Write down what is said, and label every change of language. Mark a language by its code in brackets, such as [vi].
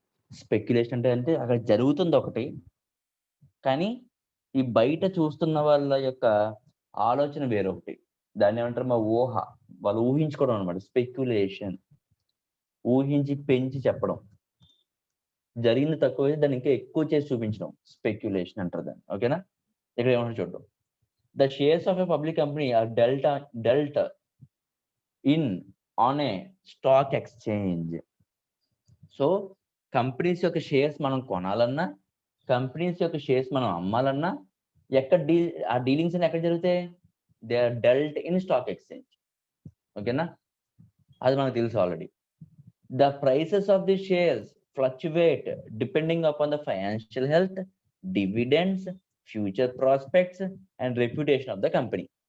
[te] Speculation అంటే అక్కడ జరుగుతుంది ఒకటి. కానీ ఈ బయట చూస్తున్న వాళ్ళ యొక్క ఆలోచన వేరొకటి. దాన్ని ఏమంటారు ఊహ. వాళ్ళు ఊహించుకోవడం అన్నమాట స్పెక్యులేషన్. ఊహించి పెంచి చెప్పడం. జరిగింది తక్కువైతే దాన్ని ఇంకా ఎక్కువ చేసి చూపించడం స్పెక్యులేషన్ అంటారు దాన్ని. ఓకేనా? ఇక్కడ ఏమంటారు చూద్దాం. [en] The shares of a public company are dealt in on a stock exchange. [te] So companies యొక్క షేర్స్ మనం కొనాలన్నా, కంపెనీస్ యొక్క షేర్స్ మనం అమ్మాలన్నా ఎక్కడ ఆ డీలింగ్స్ ఎక్కడ జరుగుతాయి? [en] They are dealt in stock exchange. [te] ఓకేనా? అది మనకు తెలుసు already. [en] The prices of the shares fluctuate depending upon the financial health, dividends, future prospects and reputation of the company.